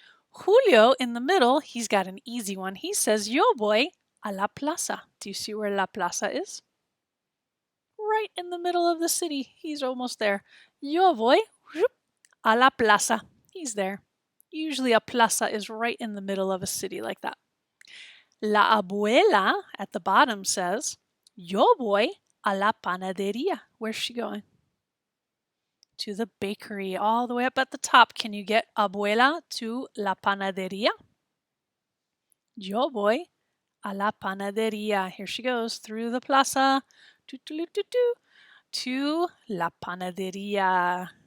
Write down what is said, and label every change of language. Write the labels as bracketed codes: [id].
[en] Julio in the middle, he's got an easy one. He says, [es] Yo voy a la plaza. [en] Do you see where la plaza is? Right in the middle of the city. He's almost there. [es] Yo voy a la plaza. [en] He's there. Usually a plaza is right in the middle of a city like that. [es] La abuela [en] at the bottom says, [es] Yo voy a la panadería. [en] Where's she going? To the bakery, all the way up at the top. Can you get abuela to [es] la panadería? Yo voy a la panadería. [en] Here she goes through the plaza to la panadería.